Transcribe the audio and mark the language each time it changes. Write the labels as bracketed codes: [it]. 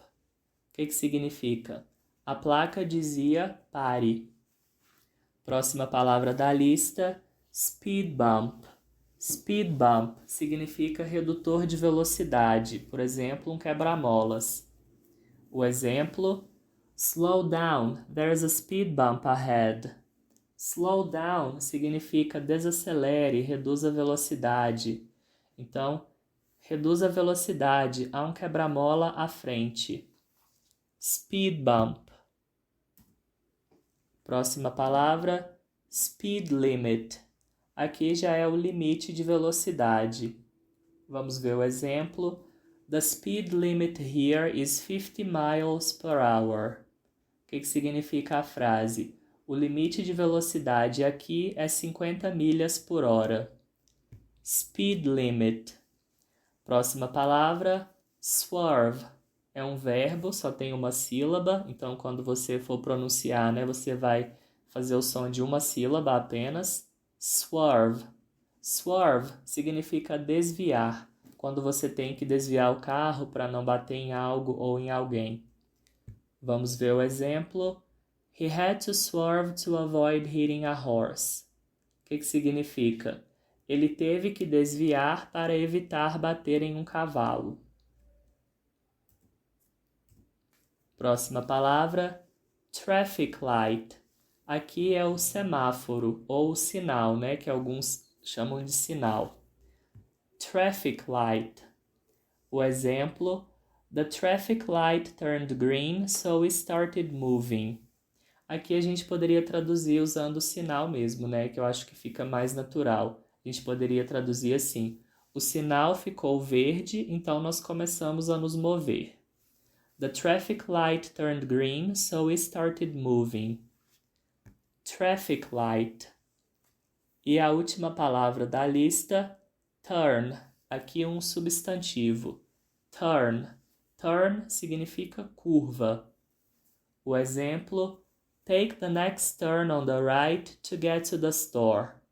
[pt] O que significa? A placa dizia pare. Próxima palavra da lista, speed bump. Speed bump significa redutor de velocidade, por exemplo, um quebra-molas. O exemplo, [en] slow down, there's a speed bump ahead. [pt] Slow down significa desacelere, reduza a velocidade. Então, reduz a velocidade, há um quebra-mola à frente. [en] Speed bump. [pt] Próxima palavra, speed limit. Aqui já é o limite de velocidade. Vamos ver o exemplo. [en] The speed limit here is 50 miles per hour. [pt] O que significa a frase? O limite de velocidade aqui é 50 milhas por hora. Speed limit. Próxima palavra, swerve. É um verbo, só tem uma sílaba, então quando você for pronunciar, né, você vai fazer o som de uma sílaba apenas. Swerve. Swerve significa desviar, quando você tem que desviar o carro para não bater em algo ou em alguém. Vamos ver o exemplo. [en] He had to swerve to avoid hitting a horse. [pt] O que significa? Ele teve que desviar para evitar bater em um cavalo. Próxima palavra, traffic light. Aqui é o semáforo ou o sinal, né, que alguns chamam de sinal. [en] Traffic light. [pt] O exemplo, [en] the traffic light turned green, so we started moving. [pt] Aqui a gente poderia traduzir usando o sinal mesmo, né, que eu acho que fica mais natural. A gente poderia traduzir assim, o sinal ficou verde, então nós começamos a nos mover. [en] The traffic light turned green, so we started moving. Traffic light. [pt] E a última palavra da lista, turn. Aqui um substantivo. Turn. Turn significa curva. O exemplo, [en] take the next turn on the right to get to the store.